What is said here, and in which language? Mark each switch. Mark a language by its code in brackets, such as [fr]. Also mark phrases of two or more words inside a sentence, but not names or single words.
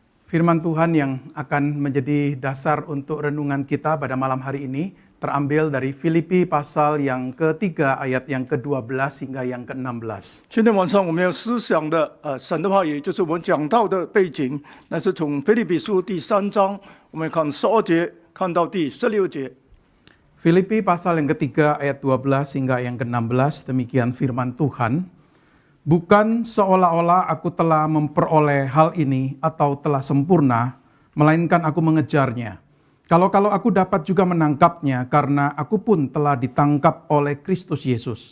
[id] Firman Tuhan yang akan menjadi dasar untuk renungan kita pada malam hari ini terambil dari Filipi pasal yang ketiga ayat yang ke-12 hingga yang ke-16. [zh] 今天晚上我们要思想的神的话语，就是我们讲到的背景，那是从腓立比书第3章，我们看12节看到第16节。 [id] Filipi pasal yang ketiga ayat 12 hingga yang ke-16, demikian firman Tuhan. Bukan seolah-olah aku telah memperoleh hal ini atau telah sempurna, melainkan aku mengejarnya. Kalau aku dapat juga menangkapnya, karena aku pun telah ditangkap oleh Kristus Yesus.